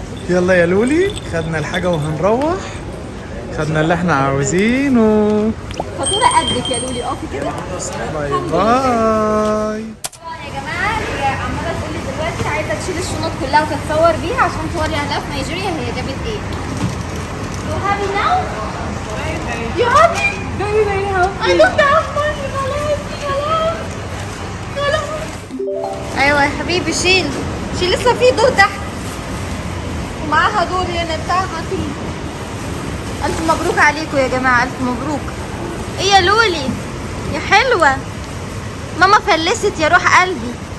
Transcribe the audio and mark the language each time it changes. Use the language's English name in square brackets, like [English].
[Arabic] يلا يا لولي، خدنا الحاجه وهنروح. خدنا اللي احنا عاوزينه. فاتورة قدك يا لولي. اقفي كده. باي باي. يا جماعه هي عماله تقول لي دلوقتي عايزه تشيل الشنط كلها وتتصور بيها عشان توري اهلها في نيجيريا هي جابت ايه. [English] You happy now? You happy? Very very happy. I love that money. [Arabic] خلاص خلاص. ايوه يا حبيبي شيل لسه في دور تحت ومعاها دور هنا بتاعها فيه. الف مبروك عليكم يا جماعه، الف مبروك. ايه يا لولي يا حلوه؟ ماما فلست يا روح قلبي.